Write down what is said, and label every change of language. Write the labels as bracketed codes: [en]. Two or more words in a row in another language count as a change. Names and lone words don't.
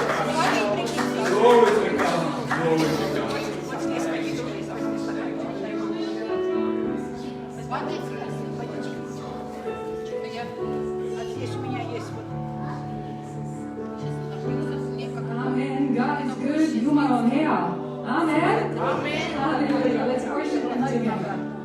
[en] Glory to God, glory to God. Amen. God is good. [et] Jumal on hea. [en] Amen. Amen. Hallelujah. Let's worship Him together.